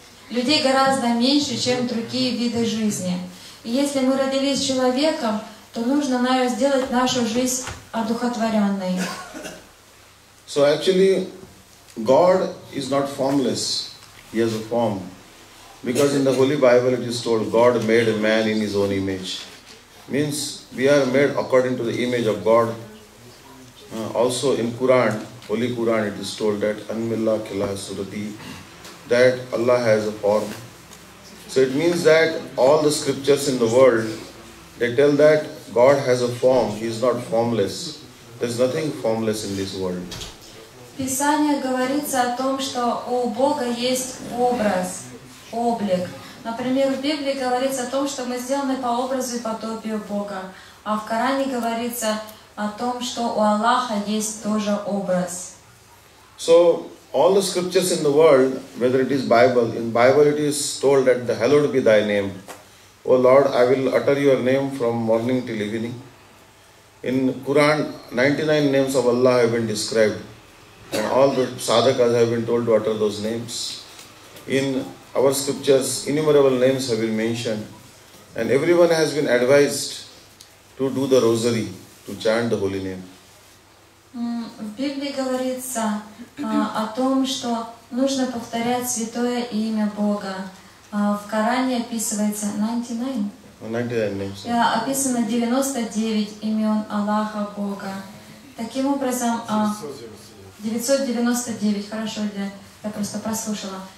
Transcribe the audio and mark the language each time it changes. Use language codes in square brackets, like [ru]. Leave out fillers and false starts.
[ru] Людей гораздо меньше, чем другие виды жизни. И если мы родились человеком, то нужно, наверное, сделать нашу жизнь одухотворенной. [en] So actually, God is not formless. He has a form. Because in the Holy Bible it is told, God made a man in His own image. Means we are made according to the image of God. Also in Quran, Holy Quran, it is told that Anmillah Kilah Surati, that Allah has a form. So it means that all the scriptures in the world, they tell that God has a form. He is not formless. There is nothing formless in this world. [ru] В Писании говорится о том, что у Бога есть образ, облик. Например, в Библии говорится о том, что мы сделаны по образу и подобию Бога. А в Коране говорится о том, что у Аллаха есть тоже образ. [en] So, all the scriptures in the world, whether it is Bible, in Bible it is told that the hallowed be thy name. O Lord, I will utter your name from morning till evening. In Quran, 99 names of Allah have been described. And all the sadhakas have been told to utter those names. In our scriptures, innumerable names have been mentioned. And everyone has been advised to do the rosary, to chant the holy name. [ru] В Библии говорится о том, что нужно повторять святое имя Бога. В Коране описывается 99. [en] 99 names. [ru] Описано 99 имен Аллаха Бога. Таким образом, 999, хорошо, я просто прослушала.